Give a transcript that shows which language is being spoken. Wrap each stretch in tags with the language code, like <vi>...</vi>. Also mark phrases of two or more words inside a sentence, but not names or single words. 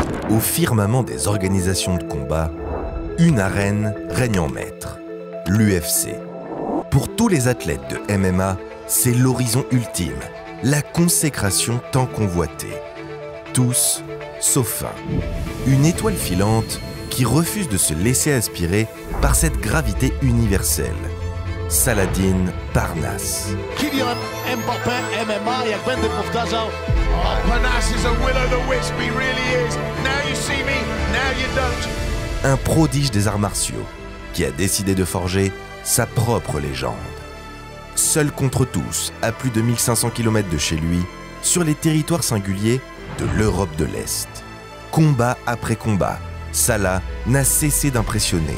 <fr>Au firmament des organisations de combat, une arène règne en maître, l'UFC. Pour tous les athlètes de MMA, c'est l'horizon ultime, la consécration tant convoitée. Tous, sauf un. Une étoile filante qui refuse de se laisser aspirer par cette gravité universelle. Saladin Parnasse.</fr> <pl>Kylian Mbappé, MMA, jak będę powtarzał.</pl> <en>Parnasse is a will o' the wisp, he really is. Now you see me, now you don't.</en> <fr>Un prodige des arts martiaux qui a décidé de forger sa propre légende. Seul contre tous, à plus de 1500 km de chez lui, sur les territoires singuliers de l'Europe de l'Est. Combat après combat, Salah n'a cessé d'impressionner.</fr>